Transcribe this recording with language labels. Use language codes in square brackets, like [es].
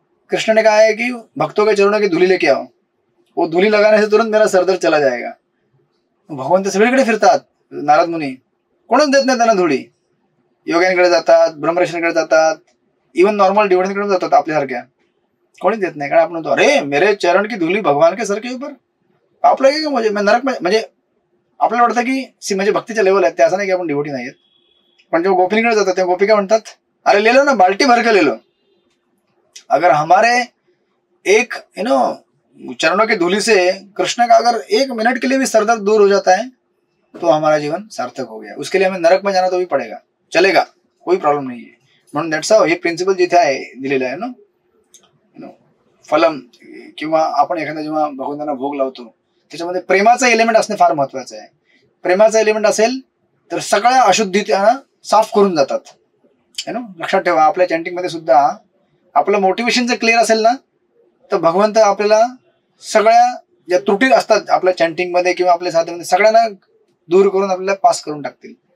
[hi] कृष्ण ने कहा है कि भक्तों के चरणों की धूली लेके आओ, वो धूली लगाने से तुरंत मेरा सरदर्द चला जाएगा. [mr] भगवंत सगळीकडे फिरतात, नारद मुनी कोणच देत नाही त्यांना धुळी. योग्यांकडे जातात, ब्रह्मर्षींकडे जातात, इवन नॉर्मल डिवोटींकडे जातात आपल्यासारख्या, कोणीच देत नाही. कारण आपण म्हणतो [hi] अरे मेरे चरण की धुली भगवान के सर के ऊपर, आप लगेगा मुझे, मैं नरक [mr] म्हणजे आपल्याला वाटतं की म्हणजे भक्तीच्या लेवल आहेत ते, असं नाही की आपण डिवोटी नाही आहेत. पण जेव्हा गोपींकडे जातात तेव्हा गोपिका म्हणतात [hi] अरे ले लो ना, बाल्टी भर के ले लो. अगर हमारे एक चरणों की धूली से कृष्ण का अगर 1 मिनट के लिए भी सरदर्द दूर हो जाता है तो हमारा जीवन सार्थक हो गया. उसके लिए हमें नरक में जाना तो भी पड़ेगा, चलेगा, कोई प्रॉब्लेम [mr] नाही आहे. म्हणून दॅट्स हाऊ हे प्रिन्सिपल जिथे आहे दिलेलं आहे ना फलम, किंवा आपण एखादा जेव्हा भगवंतांना भोग लावतो त्याच्यामध्ये प्रेमाचा एलिमेंट असणे फार महत्वाचं आहे. प्रेमाचा एलिमेंट असेल तर सगळ्या अशुद्धी साफ करून जातात. लक्षात ठेवा, आपल्या चॅन्टिंग मध्ये सुद्धा आपलं मोटिवेशन जर क्लिअर असेल ना तर भगवंत आपल्याला सगळ्या ज्या त्रुटी असतात आपल्या चॅन्टिंग मध्ये किंवा आपल्या साधनेमध्ये सगळ्यांना दूर करून आपल्याला पास करून टाकतील.